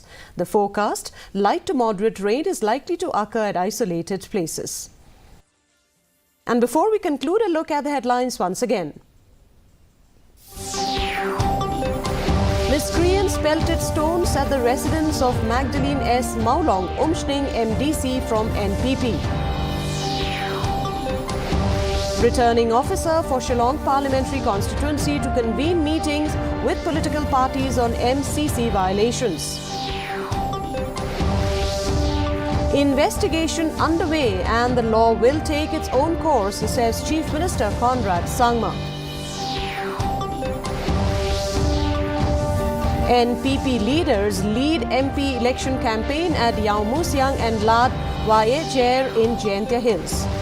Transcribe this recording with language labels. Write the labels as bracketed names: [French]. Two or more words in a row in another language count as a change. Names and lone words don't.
[English] The forecast, light to moderate rain is likely to occur at isolated places. And before we conclude, a look at the headlines once again. Miscreants pelted stones at the residence of Magdalene S. Maulong Umshning MDC from NPP. Returning officer for Shillong Parliamentary Constituency to convene meetings with political parties on MCC violations. Investigation underway and the law will take its own course, says Chief Minister Conrad Sangma. NPP leaders lead MP election campaign at Yaumusiang and Lad Wayejer in Jaintia Hills.